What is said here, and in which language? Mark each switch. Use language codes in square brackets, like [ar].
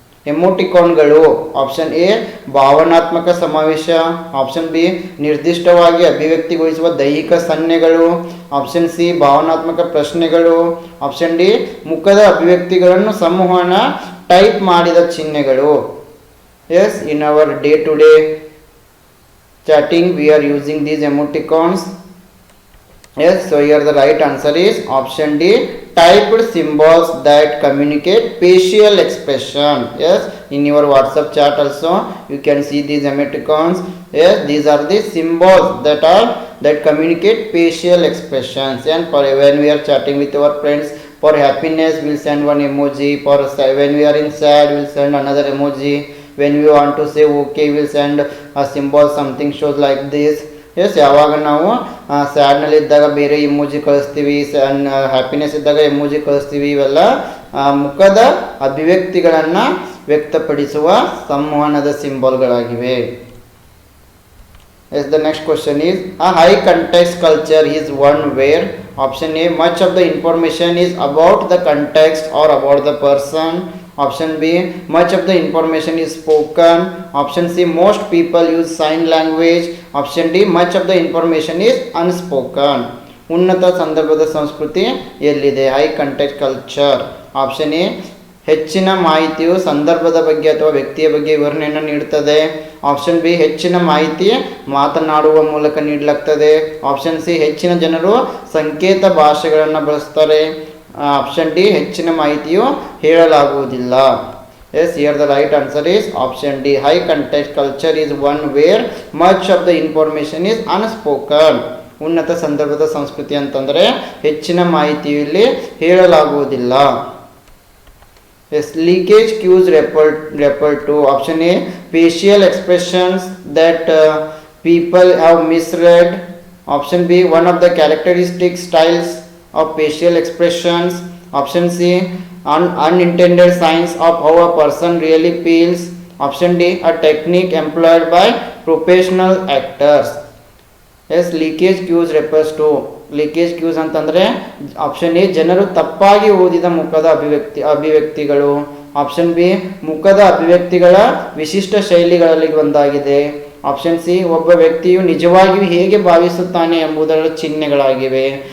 [kn] ಎಮೋಟಿಕಾನ್ಗಳು option A ಭಾವನಾತ್ಮಕ ಸಮಾವೇಶ, option B ನಿರ್ದಿಷ್ಟವಾಗಿ ಅಭಿವ್ಯಕ್ತಿಗೊಳಿಸುವ ದೈಹಿಕ ಸನ್ನೆಗಳು, ಆಪ್ಷನ್ ಸಿ ಭಾವನಾತ್ಮಕ ಪ್ರಶ್ನೆಗಳು, ಆಪ್ಷನ್ ಡಿ ಮುಖದ ಅಭಿವ್ಯಕ್ತಿಗಳನ್ನು ಸಂವಹನ ಟೈಪ್ ಮಾಡಿದ ಚಿಹ್ನೆಗಳು. [en] Yes, in our day to day chatting we are using these emoticons. Yes, so here the right answer is option D typed symbols that communicate facial expression. Yes, in your WhatsApp chat also you can see these emoticons. Yes, these are the symbols that communicate facial expressions. And for when we are chatting with our friends, for happiness we'll send one emoji, for when we are in sad we'll send another emoji, when we want to say okay we'll send a symbol, something shows like this. [kn] S, ಯಾವಾಗ ನಾವು ಸ್ಯಾಡ್ನಲ್ಲಿ ಇದ್ದಾಗ ಬೇರೆ emoji ಕಳಿಸ್ತೀವಿ, happiness ಇದ್ದಾಗ emoji ಕಳಿಸ್ತೀವಿ. ಇವೆಲ್ಲ ಮುಖದ ಅಭಿವ್ಯಕ್ತಿಗಳನ್ನು ವ್ಯಕ್ತಪಡಿಸುವ ಸಂವಹನದ ಸಿಂಬಲ್ಗಳಾಗಿವೆ. [en] Yes, the next question is a high context culture is one where option A much of the information is about the context or about the person, option B much of the information is spoken, option C most people use sign language, option D much of the information is unspoken. [kn] ಉನ್ನತ ಸಂದರ್ಭದ ಸಂಸ್ಕೃತಿ ಎಲ್ಲಿದೆ? [en] High context culture. [kn] Option A ಹೆಚ್ಚಿನ ಮಾಹಿತಿಯು ಸಂದರ್ಭದ ಬಗ್ಗೆ ಅಥವಾ ವ್ಯಕ್ತಿಯ ಬಗ್ಗೆ ವಿವರಣೆಯನ್ನು ನೀಡುತ್ತದೆ. ಆಪ್ಷನ್ ಬಿ ಹೆಚ್ಚಿನ ಮಾಹಿತಿ ಮಾತನಾಡುವ ಮೂಲಕ ನೀಡಲಾಗ್ತದೆ. ಆಪ್ಷನ್ ಸಿ ಹೆಚ್ಚಿನ ಜನರು ಸಂಕೇತ ಭಾಷೆಗಳನ್ನು ಬಳಸ್ತಾರೆ. ಆಪ್ಷನ್ ಡಿ ಹೆಚ್ಚಿನ ಮಾಹಿತಿಯು ಹೇಳಲಾಗುವುದಿಲ್ಲ. [en] Yes, here the right answer is option D. High context culture is one where much of the information is unspoken. [kn] ಉನ್ನತ ಸಂದರ್ಭದ ಸಂಸ್ಕೃತಿ ಅಂತಂದರೆ ಹೆಚ್ಚಿನ ಮಾಹಿತಿಯು ಇಲ್ಲಿ ಹೇಳಲಾಗುವುದಿಲ್ಲ. [en] Yes, leakage cues refer to option A facial expressions that people have misread. Option B one of the characteristic styles of facial expressions. Option C unintended signs of how a person really feels. Option D a technique employed by professional actors. Yes, leakage cues refers to leakage cues [kn] ಅಂತಂದರೆ option A ಜನರು ತಪ್ಪಾಗಿ ಓದಿದ ಮುಖದ ಅಭಿವ್ಯಕ್ತಿಗಳು. Option B ಮುಖದ ಅಭಿವ್ಯಕ್ತಿಗಳ ವಿಶಿಷ್ಟ ಶೈಲಿಗಳಲ್ಲಿ ಒಂದಾಗಿದೆ. ಆಪ್ಷನ್ ಸಿ ಒಬ್ಬ ವ್ಯಕ್ತಿಯು ನಿಜವಾಗಿಯೂ ಹೇಗೆ ಭಾವಿಸುತ್ತಾನೆ ಎಂಬುದರ ಚಿಹ್ನೆಗಳಾಗಿವೆ.